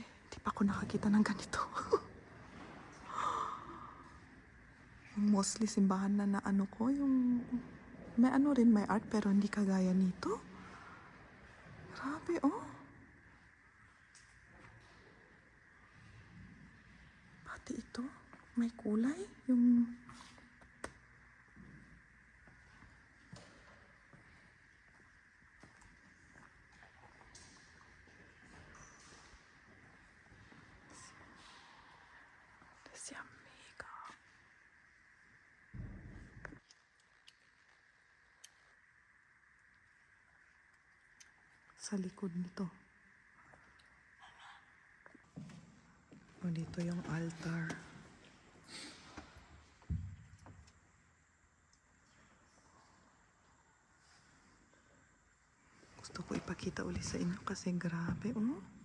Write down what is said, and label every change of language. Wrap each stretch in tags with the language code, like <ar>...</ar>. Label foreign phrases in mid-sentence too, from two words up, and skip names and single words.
<tl>Di pa ako nakakita ng ganito. Yung mostly simbahan na ano ko, yung may ano rin, may art pero hindi kagaya nito. Grabe, oh. Pati ito, may kulay.</tl> <de>Yung das ist ja mega.</de> <tl>Sa likod nito. O, dito yung altar. Gusto ko ipakita ulit sa inyo kasi grabe, oh.</tl>